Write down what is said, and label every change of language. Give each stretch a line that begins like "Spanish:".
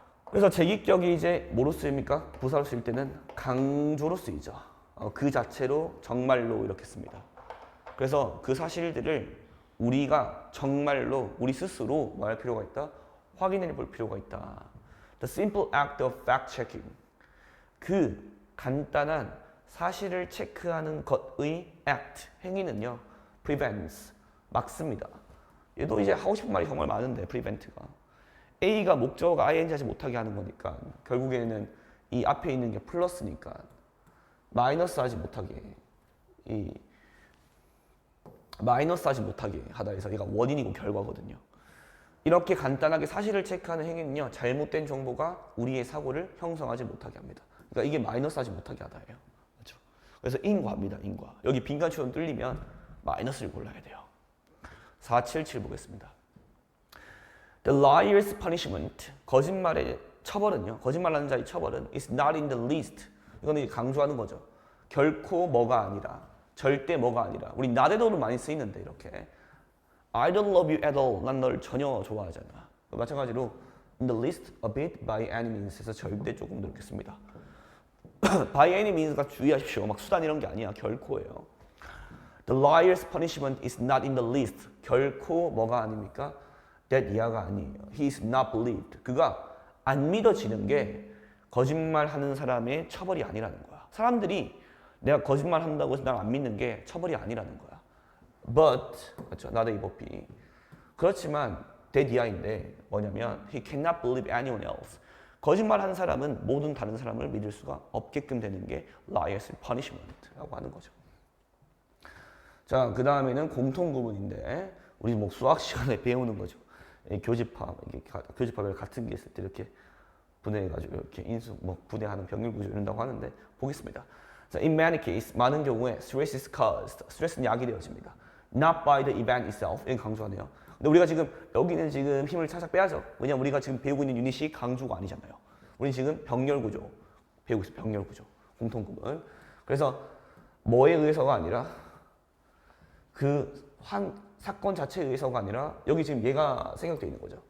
Korean: 그래서 제기격이 이제 뭐로 쓰입니까? 부사로 쓰일 때는 강조로 쓰이죠. 그 자체로 정말로 이렇게 씁니다. 그래서 그 사실들을 우리가 정말로 우리 스스로 뭐 할 필요가 있다? 확인해 볼 필요가 있다.
English: The simple act of fact-checking.
Korean: 그 간단한 사실을 체크하는 것의 act, 행위는요. prevents, 막습니다. 얘도 이제 하고 싶은 말이 정말 많은데 prevent가. A가 목적어가 ing 하지 못하게 하는 거니까 결국에는 이 앞에 있는 게 플러스니까 마이너스 하지 못하게 마이너스 하지 못하게 하다 해서 얘가 원인이고 결과거든요. 이렇게 간단하게 사실을 체크하는 행위는요, 잘못된 정보가 우리의 사고를 형성하지 못하게 합니다. 그러니까 이게 마이너스하지 못하게 하다예요. 그렇죠? 그래서 인과입니다. 인과. 여기 빈칸 추론 뚫리면 마이너스를 골라야 돼요. 477 보겠습니다. The liar's punishment, 거짓말의 처벌은요, 거짓말하는 자의 처벌은
English: is not in the least.
Korean: 이거는 강조하는 거죠. 결코 뭐가 아니라, 절대 뭐가 아니라. 우리 not에도는 많이 쓰이는데 이렇게.
English: I don't love you at all.
Korean: 난 널 전혀 좋아하지 않아. 마찬가지로 in the least, a bit, by any means 에서 절대 조금 넣겠습니다. by any means가 주의하십시오. 막 수단 이런 게 아니야. 결코예요.
English: The liar's punishment is not in the least.
Korean: 결코 뭐가 아닙니까? that 이하가 아니에요.
English: He is not believed.
Korean: 그가 안 믿어지는 게 거짓말하는 사람의 처벌이 아니라는 거야. 사람들이 내가 거짓말한다고 해서 날 안 믿는 게 처벌이 아니라는 거야. But, 그렇죠? not A but B. 그렇지만 that 이하인데 뭐냐면
English: he cannot believe anyone else.
Korean: 거짓말하는 사람은 모든 다른 사람을 믿을 수가 없게끔 되는 게 liar's punishment라고 하는 거죠. 자, 그 다음에는 공통구문인데 우리 뭐 수학 시간에 배우는 거죠. 교집합, 교집합을 같은 게 있을 때 이렇게 분해해가지고 이렇게 인수, 뭐 분해하는 병렬구조 이런다고 하는데 보겠습니다. 자,
English: in many cases,
Korean: 많은 경우에
English: stress is caused,
Korean: 스트레스는 야기 되어집니다.
English: Not by the event itself,
Korean: 이건 강조하네요. 근데 우리가 지금 여기는 지금 힘을 살짝 빼야죠. 왜냐면 우리가 지금 배우고 있는 유닛이 강조가 아니잖아요. 우리는 지금 병렬구조 배우고 있어요. 병렬구조, 공통구문. 그래서 뭐에 의해서가 아니라 그 사건 자체에 의해서가 아니라 여기 지금 얘가 생략되어 있는 거죠.